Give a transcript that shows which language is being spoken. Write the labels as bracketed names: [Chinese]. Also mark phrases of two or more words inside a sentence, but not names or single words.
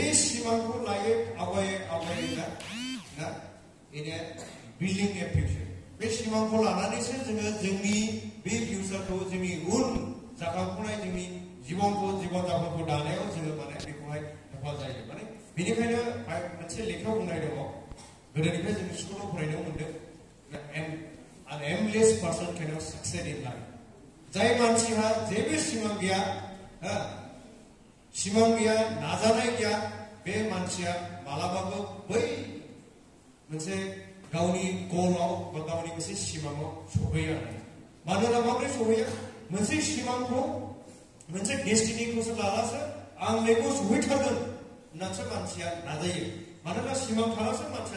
[Bodo] सिमांखौ लायो आवगायै ना [English] in a building a future [Bodo] बे सिमांखौ लानानैसो जोङो जोंनि बे फिउचारखौ जोंनि उन जाखांफुनाय जोंनि जीवन जापनखौ दानायाव जोङो माने बेखौहाय हेफाजाब जायो माने बेनिखायनो मोनसे लेखा बुंनाय दङ गोदोनिफ्राय जों स्कुलाव फरायनो मोनदों [English] an aimless person cannot succeed in life [Bodo] जाय मानसिहा जेबो सिमां गैया नाजानाय गैया बे मानसिया मालाबाबो बै मोनसे गावनि गलाव बा गावनि मोनसे सिमाङाव सहैया मानोना माबोरै सहैया मोनसे सिमांखौ मोनसे डेस्टिनिखौसो लालासो आं बेखौ सहैथारगोन होननासो मानसिया नाजायो मानोना सिमां थालासो मानसिया